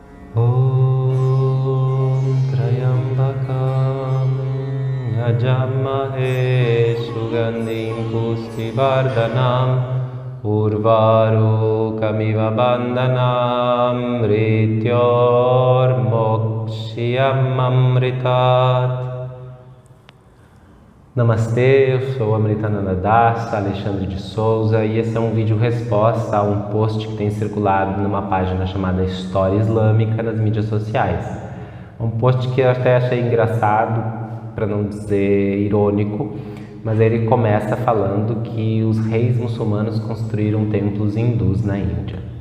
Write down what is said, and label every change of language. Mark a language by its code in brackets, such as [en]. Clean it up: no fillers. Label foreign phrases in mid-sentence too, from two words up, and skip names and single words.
[sa] Om Trayambakam Yajamahe Sugandhim Pushtivardhanam Urvarukamiva Bandhanam Mrityor Mokshiyam Amritat. [pt] Namastê, eu sou Amritananda Das, Alexandre de Souza, e esse é um vídeo resposta a um post que tem circulado numa página chamada História Islâmica nas mídias sociais. Um post que eu até achei engraçado, para não dizer irônico, mas ele começa falando que os reis muçulmanos construíram templos hindus na Índia.